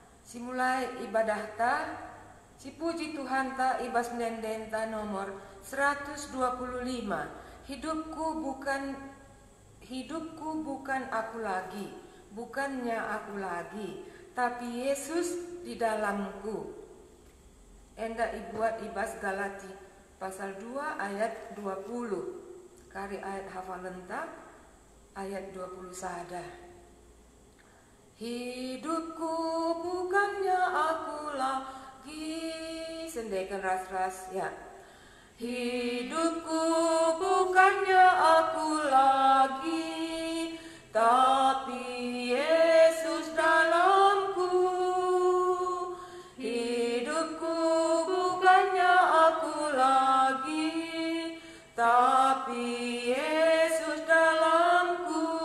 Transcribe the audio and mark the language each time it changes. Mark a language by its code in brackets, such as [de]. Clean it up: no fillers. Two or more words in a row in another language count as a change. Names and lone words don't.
[btx] Simulai ibadah ta, si puji Tuhan ta ibas mendenta nomor 125. [id] Hidupku bukan aku lagi, bukannya aku lagi, tapi Yesus di dalamku. [btx] Enda ibuat ibas Galati pasal 2 ayat 20. Kari ayat hafalenta ayat 20 sada. [id] Hidupku bukannya aku lagi, [btx] sendekan ras-ras ya. [id] Hidupku bukannya aku lagi, tapi Yesus dalamku. Hidupku bukannya aku lagi, tapi Yesus dalamku.